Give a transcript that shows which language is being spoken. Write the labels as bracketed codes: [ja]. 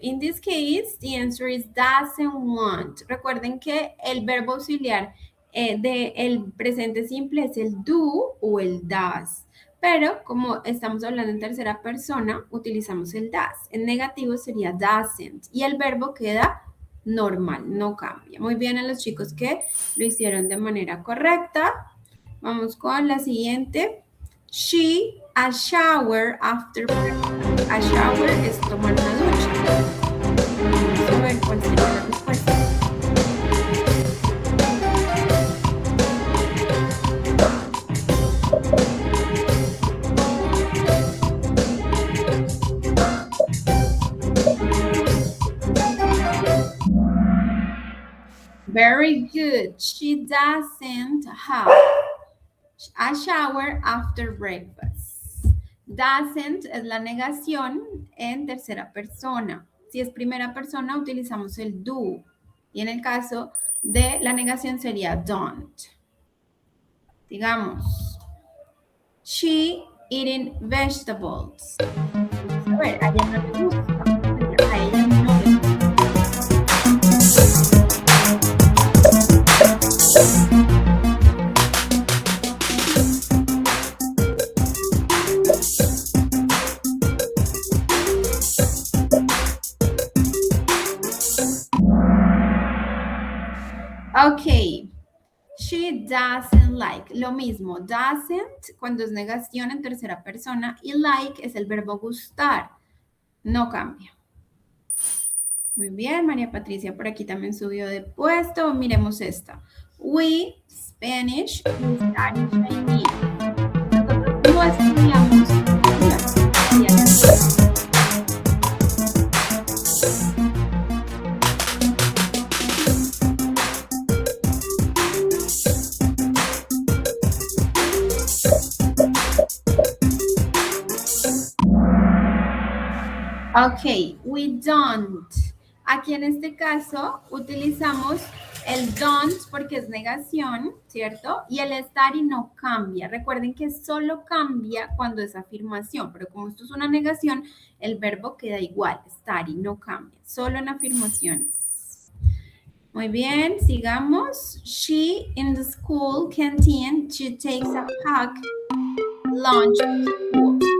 [en] In this case, the answer is doesn't want. [es] Recuerden que el verbo auxiliar del presente simple es el do o el does. Pero como estamos hablando en tercera persona, utilizamos el does. En negativo sería doesn't. Y el verbo queda normal, no cambia. Muy bien a los chicos que lo hicieron de manera correcta. Vamos con la siguiente. [en] She a shower after breakfast. A shower [es] es tomar una ducha. Vamos a ver cuál sería la respuesta. [en] Very good. She doesn't have a shower after breakfast. [es] Doesn't es la negación en tercera persona. Si es primera persona, utilizamos el do. Y en el caso de la negación sería don't. Digamos, [en] she eating vegetables. [es] A ver, a ella no le gusta. A ella no le gusta. [en] Ok. She doesn't like. [es] Lo mismo. Doesn't cuando es negación en tercera persona y like es el verbo gustar. No cambia. Muy bien, María Patricia por aquí también subió de puesto. Miremos esta. [en] We, Spanish, we study Chinese. [es] Nosotros no estudiamos. Ok, [en] we don't. [es] Aquí en este caso utilizamos el don't porque es negación, ¿cierto? Y el study no cambia. Recuerden que solo cambia cuando es afirmación, pero como esto es una negación, el verbo queda igual. Study no cambia, solo en afirmaciones. Muy bien, sigamos. [en] She in the school canteen, she takes a pack lunch to school.